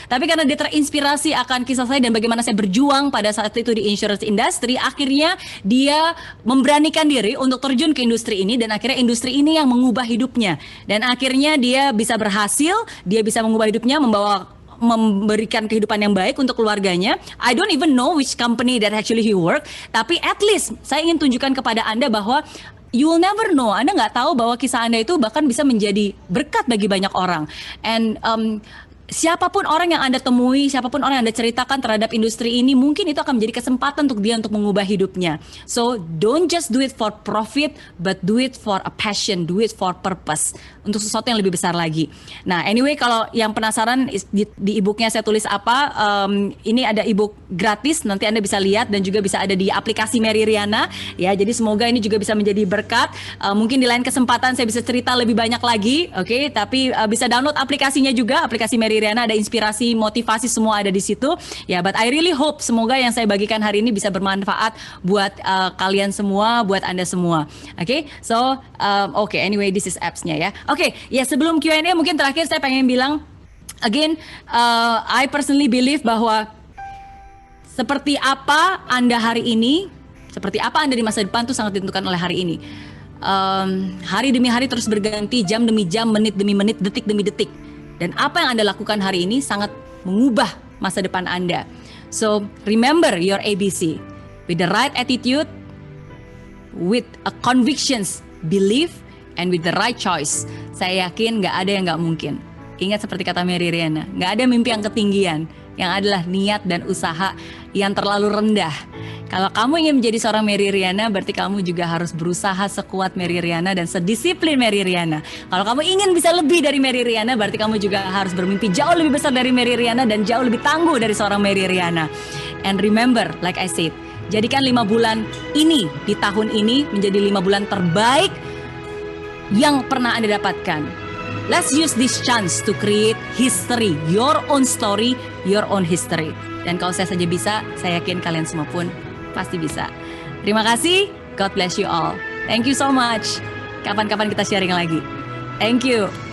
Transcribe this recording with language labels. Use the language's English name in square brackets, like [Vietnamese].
[Indonesian] Tapi karena dia terinspirasi akan kisah saya dan bagaimana saya berjuang pada saat itu di insurance industry, akhirnya dia memberanikan diri untuk terjun ke industri ini, dan akhirnya industri ini yang mengubah hidupnya. Dan akhirnya dia bisa berhasil, dia bisa mengubah hidupnya, memberikan kehidupan yang baik untuk keluarganya. [English] I don't even know which company that actually he work, [Indonesian] tapi [English] at least [Indonesian] saya ingin tunjukkan kepada Anda bahwa [English] you will never know. [Indonesian] Anda nggak tahu bahwa kisah Anda itu bahkan bisa menjadi berkat bagi banyak orang. And siapapun orang yang Anda temui, siapapun orang yang Anda ceritakan terhadap industri ini, mungkin itu akan menjadi kesempatan untuk dia untuk mengubah hidupnya. [English] So don't just do it for profit, but do it for a passion, do it for purpose, [Indonesian] untuk sesuatu yang lebih besar lagi. Nah, anyway, kalau yang penasaran di e-booknya saya tulis apa, ini ada e-book gratis, nanti Anda bisa lihat, dan juga bisa ada di aplikasi Mary Riana, ya. Jadi semoga ini juga bisa menjadi berkat. Mungkin di lain kesempatan saya bisa cerita lebih banyak lagi, oke? Tapi bisa download aplikasinya juga, aplikasi Mary Riana, ada inspirasi, motivasi, semua ada di situ. Ya, [English] but I really hope [Indonesian] semoga yang saya bagikan hari ini bisa bermanfaat buat kalian semua, buat Anda semua. [English] Oke, so okay, anyway, this is apps-nya ya. [Indonesian] Oke, ya sebelum Q&A mungkin terakhir saya pengen bilang, again, [English] I personally believe [Indonesian] bahwa seperti apa Anda hari ini, seperti apa Anda di masa depan itu sangat ditentukan oleh hari ini. Hari demi hari terus berganti, jam demi jam, menit demi menit, detik demi detik. Dan apa yang Anda lakukan hari ini sangat mengubah masa depan Anda. [English] So, remember your ABC. With the right attitude, with a convictions, belief, and with the right choice. [Indonesian] Saya yakin nggak ada yang nggak mungkin. Ingat seperti kata Mary Riana, nggak ada mimpi yang ketinggian. Yang adalah niat dan usaha yang terlalu rendah. Kalau kamu ingin menjadi seorang Mary Riana, berarti kamu juga harus berusaha sekuat Mary Riana dan sedisiplin Mary Riana. Kalau kamu ingin bisa lebih dari Mary Riana, berarti kamu juga harus bermimpi jauh lebih besar dari Mary Riana dan jauh lebih tangguh dari seorang Mary Riana. [English] And remember, like I said, [Indonesian] jadikan 5 bulan ini di tahun ini menjadi 5 bulan terbaik yang pernah Anda dapatkan. [English] Let's use this chance to create history, your own story, your own history. [Indonesian] Dan kalau saya saja bisa, saya yakin kalian semua pun pasti bisa. Terima kasih, [English] God bless you all. Thank you so much. [Indonesian] Kapan-kapan kita sharing lagi. [English] Thank you.